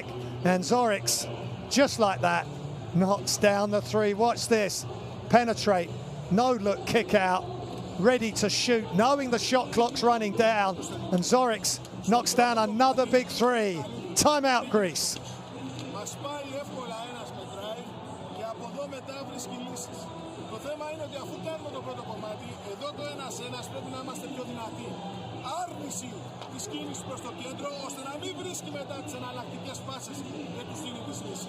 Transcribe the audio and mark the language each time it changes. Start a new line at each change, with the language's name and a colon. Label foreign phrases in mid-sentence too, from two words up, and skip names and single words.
English: And Zorics, just like that, knocks down the 3. Watch this. Penetrate, no look, kick out. Ready to shoot, knowing the shot clock's running down. And Zorics knocks down another big 3. Timeout, Greece.
Greek: Το θέμα είναι ότι αφού κάνουμε το πρώτο κομμάτι, εδώ το ένας-ένας πρέπει να είμαστε πιο δυνατοί. Άρνηση της κίνησης προς το κέντρο, ώστε να μην βρίσκει μετά τις εναλλακτικές πάσες και τους δίνει τις λύσεις.